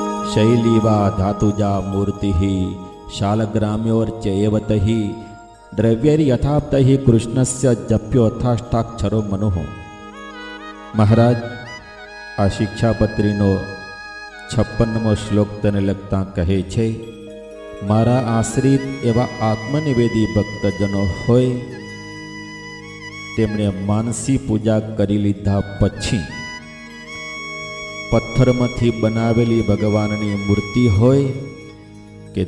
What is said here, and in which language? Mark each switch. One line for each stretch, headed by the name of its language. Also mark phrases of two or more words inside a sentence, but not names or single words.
Sanskrit: शैली वा धातुजा मूर्ति शालग्राम्योर्चैव तहि द्रव्यैर्यथाप्तैः कृष्णस्य जप्योथाष्टाक्षरो मनुः।
Gujarati: મહારાજ આ શિક્ષાપત્રીનો 56મો શ્લોક તેને લગતા કહે છે, મારા આશ્રિત એવા આત્મનિવેદી ભક્તજનો હોય તેમણે માનસી પૂજા કરી લીધા પછી પથ્થરમાંથી બનાવેલી ભગવાનની મૂર્તિ હોય કે